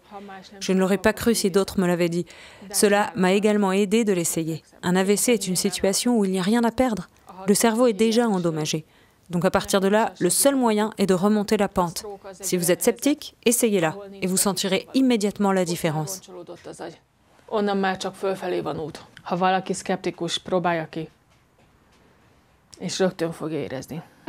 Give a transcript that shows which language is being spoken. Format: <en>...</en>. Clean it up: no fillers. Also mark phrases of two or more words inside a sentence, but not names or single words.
<fr>Je ne l'aurais pas cru si d'autres me l'avaient dit. Cela m'a également aidé de l'essayer. Un AVC est une situation où il n'y a rien à perdre. Le cerveau est déjà endommagé. Donc à partir de là, le seul moyen est de remonter la pente. Si vous êtes sceptique, essayez-la et vous sentirez immédiatement la différence.</fr> <hu>Onnan már csak fölfelé van út. Ha valaki szkeptikus, próbálja ki. És rögtön fog érezni.</hu>